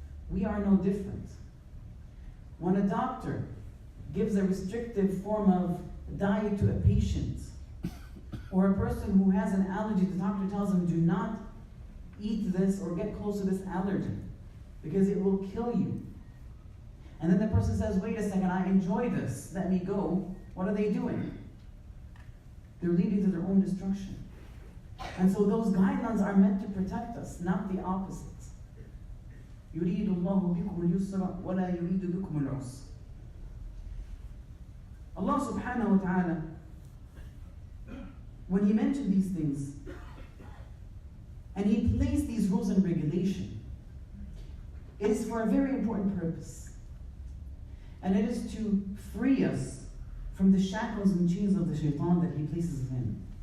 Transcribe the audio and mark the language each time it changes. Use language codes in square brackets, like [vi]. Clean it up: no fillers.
[en] We are no different. When a doctor gives a restrictive form of diet to a patient, or a person who has an allergy, the doctor tells them, do not eat this or get close to this allergen because it will kill you. And then the person says, wait a second, I enjoy this, let me go. What are they doing? They're leading to their own destruction. And so those guidelines are meant to protect us, not the opposite. [ar] يريد الله بكم اليسر ولا يريد بكم العسر. [en] Allah subhanahu wa ta'ala, when He mentioned these things, and He placed these rules and regulations, it is for a very important purpose. And it is to free us from the shackles and chains of the shaitan that he places us in.